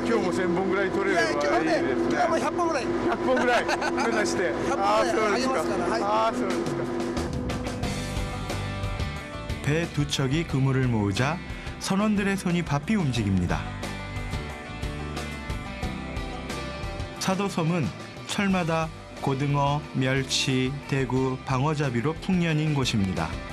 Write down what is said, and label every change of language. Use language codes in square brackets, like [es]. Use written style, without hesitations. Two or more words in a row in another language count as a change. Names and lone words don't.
[ja] 1000 本ぐらい取れればいいですね。今日は100本ぐらい。 100本ぐらい目指して。 100 ああ、本そうぐらいですあげますから。はい。か。ああ、そうですか。 [ko] 배 두 척이 그물을 모으자 선원들의 손이 바삐 움직입니다. 사도섬은 철마다 고등어, 멸치, 대구, 방어잡이로 풍년인 곳입니다.